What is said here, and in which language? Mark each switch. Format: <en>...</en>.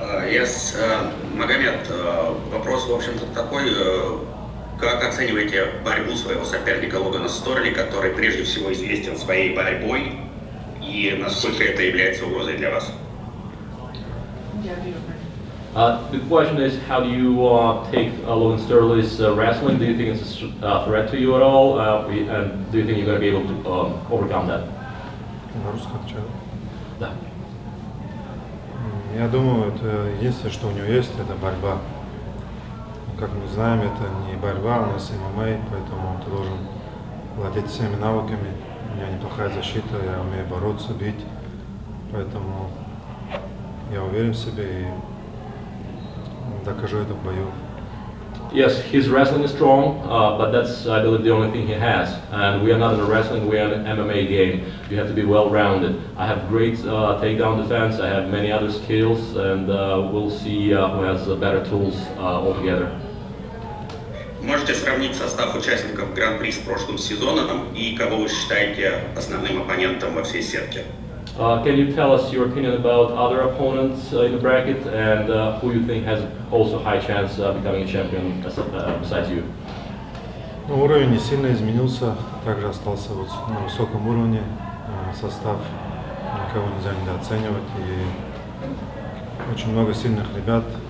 <ru>Yes, Магомед, вопрос, в общем-то, такой. Как оцениваете борьбу своего соперника Логана Сторли, который прежде всего известен своей борьбой, и насколько это является угрозой для вас?</ru> <en>The question is, how do you take Logan Storley's wrestling? Do you think it's a threat to you at all? And do you think you're going to be able to overcome that?</en> <ru>На русском отвечаю. Да. Я думаю, это единственное, что у него есть, это борьба. Как мы знаем, это не борьба, у нас ММА, поэтому ты должен владеть всеми навыками. У меня неплохая защита, я умею бороться, бить, поэтому я уверен в себе и докажу это в бою.</ru> <en>Yes, his wrestling is strong, but that's, I believe, the only thing he has. And we are not in a wrestling, we are in an MMA game. You have to be well-rounded. I have great takedown defense, I have many other skills, and we'll see who has better tools altogether.</en> <ru>Можете сравнить состав участников Гран-при с прошлым сезоном и кого вы считаете основным оппонентом во всей сетке?</ru> <en>Can you tell us your opinion about other opponents in the bracket and who you think has also high chance becoming a champion besides you?</en> <ru>Уровень не сильно изменился, также остался вот на высоком уровне. Состав никого нельзя недооценивать, и очень много сильных ребят.</ru>